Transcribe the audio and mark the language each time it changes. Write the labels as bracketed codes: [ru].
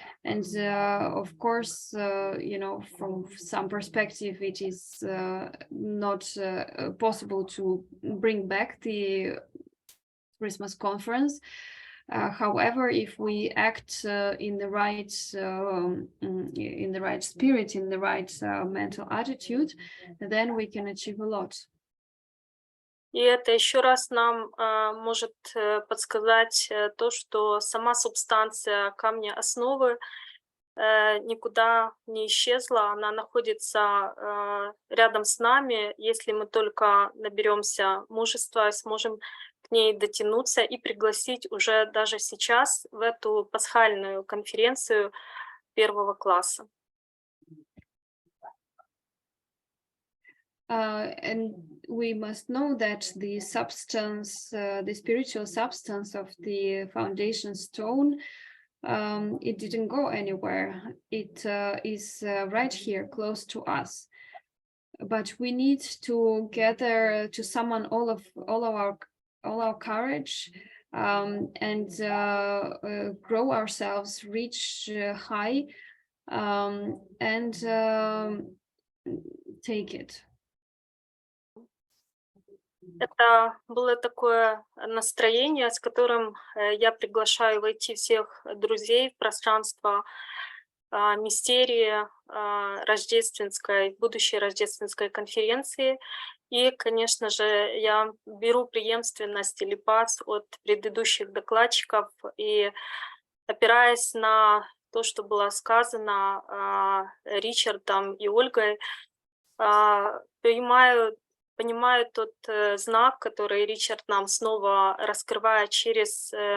[en] And of course, you know, from some perspective, it is not possible to bring back the Christmas conference. However, if we act in the right spirit, in the right mental attitude, then we can achieve a lot. [ru] И это еще раз нам может подсказать то, что сама субстанция камня основы никуда не исчезла, она находится рядом с нами, если мы только наберемся мужества, сможем к ней дотянуться и пригласить уже даже сейчас в эту пасхальную конференцию первого класса. [en] And we must know that the substance, the spiritual substance of the foundation stone, it didn't go anywhere. It is right here, close to us. But we need to gather, to summon all our courage, and grow ourselves, reach high, and take it. [ru] Это было такое настроение, с которым я приглашаю войти всех друзей в пространство мистерии рождественской, будущей рождественской конференции. И, конечно же, я беру преемственность или пас от предыдущих докладчиков и, опираясь на то, что было сказано Ричардом и Ольгой, понимаю тот знак, который Ричард нам снова раскрывает через